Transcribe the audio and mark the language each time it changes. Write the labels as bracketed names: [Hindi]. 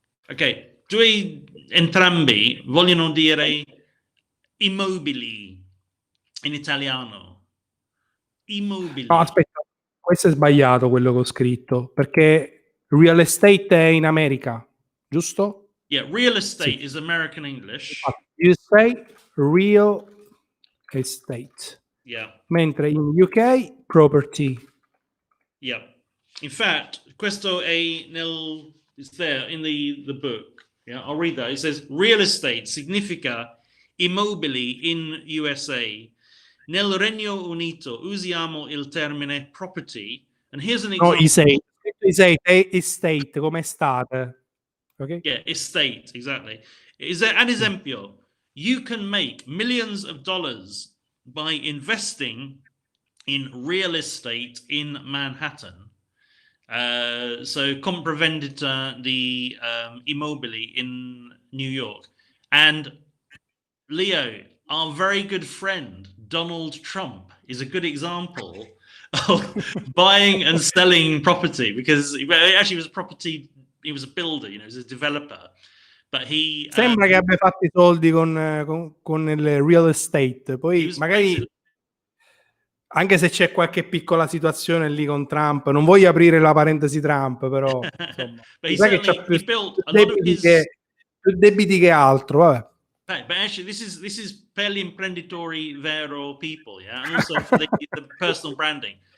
[Italian] Ok, entrambi vogliono dire immobili in italiano. Immobili. No, aspetta, questo è sbagliato quello che ho scritto, perché real estate è in America, giusto? [English] Yeah, real estate is American English. You say real estate. Yeah. [Italian] Mentre in UK property. [English] Yeah. In fact, [Italian] questo è [English] it's there in the book. Yeah, I'll read that. It says real estate [Italian] significa immobili [English] in USA. [Italian] Nel Regno Unito usiamo il termine property. [English] And here's an example. [Italian] No, estate, come estate. Okay? [English] Yeah, estate, exactly. Is there an esempio? You can make millions of dollars by investing in real estate in Manhattan. So [Italian] compravendita di immobili [English] in New York. And Leo, our very good friend Donald Trump is a good example of buying and selling property, because actually was a property, he was a builder, he was a developer, but he [Italian] sembra che abbia fatto i soldi con il real estate, poi magari anche se c'è qualche piccola situazione lì con Trump, non voglio aprire la parentesi Trump, però insomma, mi sa che c'ha più debiti che altro, vabbè. [English] But actually, this is fairly Imprenditore Vero people, yeah, and also for the personal branding.